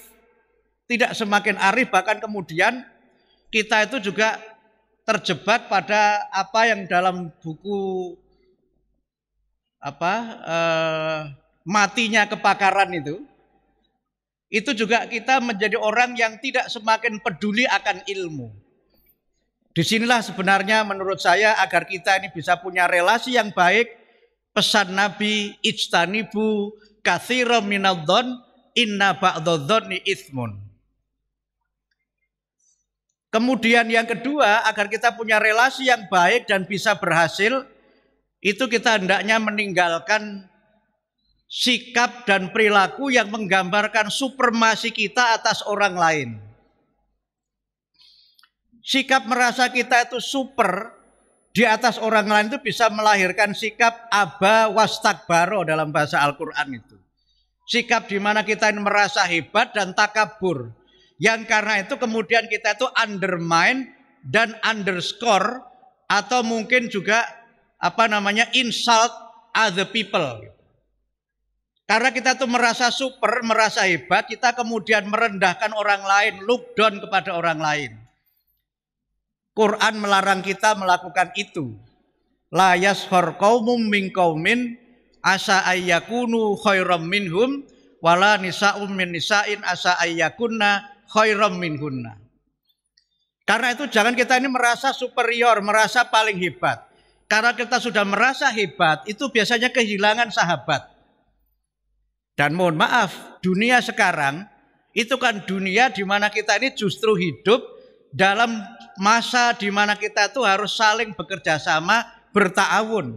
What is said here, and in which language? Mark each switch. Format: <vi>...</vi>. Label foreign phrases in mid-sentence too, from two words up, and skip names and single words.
<id>Tidak semakin arif, bahkan kemudian kita itu juga terjebak pada apa yang dalam buku matinya kepakaran itu juga kita menjadi orang yang tidak semakin peduli akan ilmu. Disinilah sebenarnya menurut saya agar kita ini bisa punya relasi yang baik, pesan Nabi</id> <ar>اجتنبوا كثيرا من الظن إن بعض الظن إثم.</ar> <id>Kemudian yang kedua, agar kita punya relasi yang baik dan bisa berhasil, itu kita hendaknya meninggalkan sikap dan perilaku yang menggambarkan supremasi kita atas orang lain. Sikap merasa kita itu super di atas orang lain itu bisa melahirkan sikap</id> <ar>أبى واستكبر</ar> <id>dalam bahasa Al-Quran itu. Sikap di mana kita merasa hebat dan takabur. Yang karena itu kemudian kita itu undermine dan underscore atau mungkin juga</id> <en>insult other people.</en> <id>Karena kita tuh merasa super, merasa hebat, kita kemudian merendahkan orang lain,</id> <en>look down</en> <id>kepada orang lain. Quran melarang kita melakukan itu.</id> <ar>لا يسخر قوم من قوم عسى أن يكونوا خيرا منهم ولا نساء من نساء عسى أن يكن خيرا منهن.</ar> <id>Karena itu jangan kita ini merasa superior, merasa paling hebat. Karena kita sudah merasa hebat, itu biasanya kehilangan sahabat. Dan mohon maaf, dunia sekarang itu kan dunia di mana kita ini justru hidup dalam masa di mana kita itu harus saling bekerja sama berta'awun.</id>